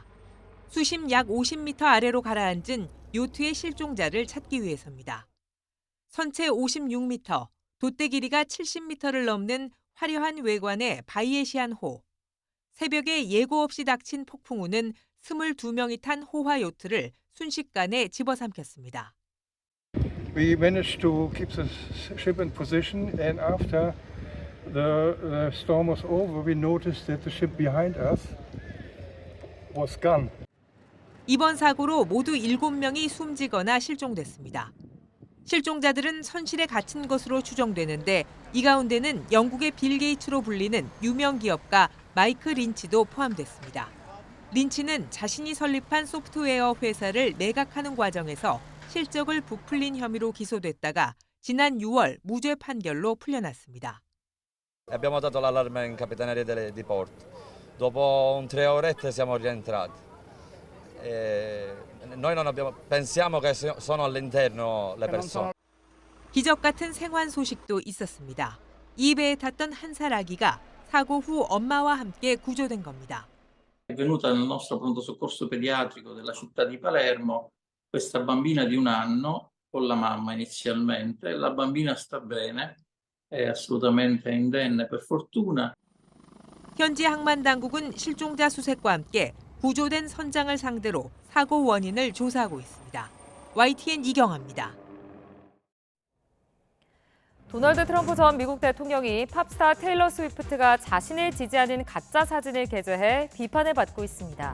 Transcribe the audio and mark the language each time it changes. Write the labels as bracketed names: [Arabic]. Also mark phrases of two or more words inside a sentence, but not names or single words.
[Korean] 수심 약 50m 아래로 가라앉은 요트의 실종자를 찾기 위해서입니다. 선체 56m, 돛대 길이가 70m를 넘는 화려한 외관의 바이에시안호. 새벽에 예고 없이 닥친 폭풍우는 22명이 탄 호화 요트를 순식간에 집어삼켰습니다. [English] We managed to keep the ship in position, and after the storm was over, we noticed that the ship behind us was gone. [Korean] 이번 사고로 모두 7명이 숨지거나 실종됐습니다. 실종자들은 선실에 갇힌 것으로 추정되는데 이 가운데는 영국의 빌 게이츠로 불리는 유명 기업가 마이크 린치도 포함됐습니다. 린치는 자신이 설립한 소프트웨어 회사를 매각하는 과정에서 실적을 부풀린 혐의로 기소됐다가 지난 6월 무죄 판결로 풀려났습니다. [Italian] Abbiamo dato l'allarme in capitaneria di Porto. Dopo 3 orette siamo rientrati. Noi non abbiamo, pensiamo che sono all'interno le persone. [Korean] 기적 같은 생還소식도 있었습니다. 이 배에 탔던 한 살 아기가 사고 후 엄마와 함께 구조된 겁니다. [Italian] È venuta nel nostro pronto soccorso pediatrico della città di Palermo questa bambina di 1 anno con la mamma inizialmente. La bambina sta bene, è assolutamente indenne per fortuna. [Korean] 현지 항만 당국은 실종자 수색과 함께 구조된 선장을 상대로 사고 원인을 조사하고 있습니다. YTN 이경아입니다. 도널드 트럼프 전 미국 대통령이 팝스타 테일러 스위프트가 자신을 지지하는 가짜 사진을 게재해 비판을 받고 있습니다.